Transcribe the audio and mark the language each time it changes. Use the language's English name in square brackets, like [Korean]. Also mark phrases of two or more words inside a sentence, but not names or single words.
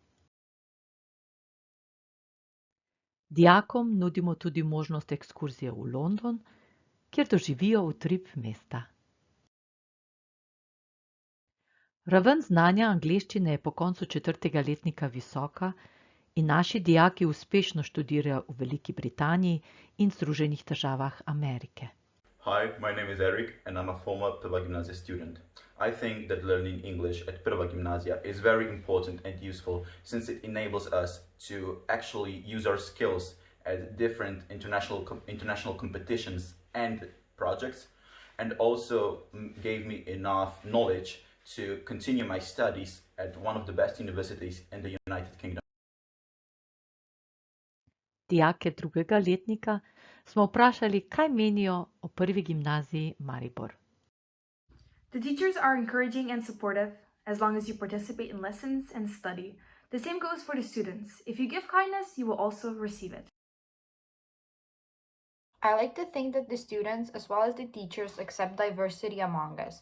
[Slovenian] Dijakom nudimo tudi možnost ekskurzije v London, kjer doživijo utrip mesta. Raven znanja angleščine je po koncu 4. letnika visoka in naši dijaki uspešno študirajo v Veliki Britaniji in Združenih državah Amerike. [English] Hi, my name is Eric and I'm a former Prva Gimnazija student. I think that learning English at Prva Gimnazija is very important and useful since it enables us to actually use our skills at different international competitions and projects, and also gave me enough knowledge to continue my studies at one of the best universities in the United Kingdom. [Slovenian] Dijake 2. letnika smo vprašali, kaj menijo o Prvi gimnaziji Maribor. [English] The teachers are encouraging and supportive as long as you participate in lessons and study. The same goes for the students. If you give kindness, you will also receive it. I like to think that the students as well as the teachers accept diversity among us.